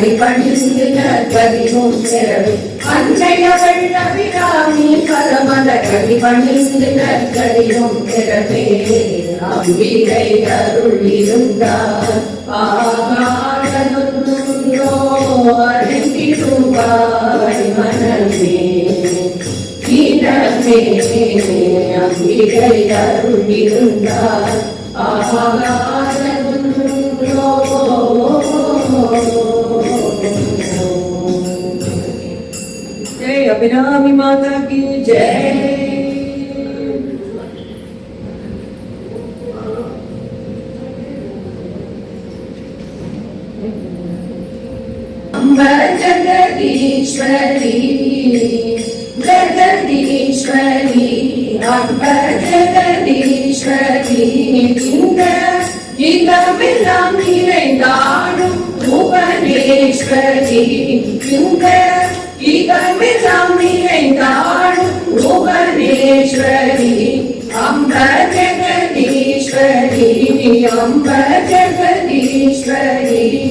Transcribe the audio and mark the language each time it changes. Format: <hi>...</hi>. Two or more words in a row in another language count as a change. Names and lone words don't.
<ta>அடிபணிந்து நற்பதியும் பெறவே அன்னை அவள் அபிராமி பரமலர் அடிபணிந்து நற்கடியும் பிறவே அம்பிகை அருள் இருந்தார் ஆகாதோ அறிந்திடுவாய் மனமே இனமே அம்பிகை அருள் இருந்தார்</ta> <hi>जय अभिरामी माता की जय।</hi> <sa>अम्ब जगदीश्वरी जगदीश्वरी अम्ब जगदीश्वरी</sa> <ta>இதமெல்லாம் நிறைந்தாடும் புவனேஸ்வரி இதமெல்லாம் நிறைந்தாடும் புவனேஸ்வரி</ta> <sa>अम्ब जगदीश्वरी अम्ब जगदीश्वरी</sa>